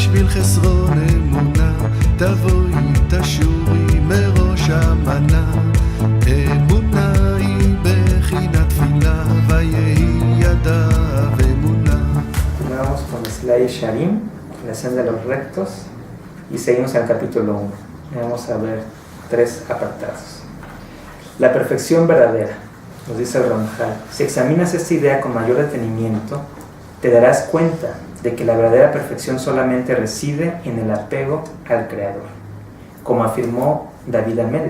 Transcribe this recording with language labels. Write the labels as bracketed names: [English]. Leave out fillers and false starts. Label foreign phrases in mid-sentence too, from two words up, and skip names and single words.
[Hebrew] חסרון אמונה, תבואי תשורי מראש המנה. אמונה היא בחינת תפילה, ויהי ידיו אמונה. [Spanish] Vamos con Slay Sharim, la senda de los rectos, y seguimos al capítulo 1. Vamos a ver 3 apartados. La perfección verdadera, nos dice el Ramjal. Si examinas esta idea con mayor detenimiento, te darás cuenta de que la verdadera perfección solamente reside en el apego al Creador, como afirmó David Amelech.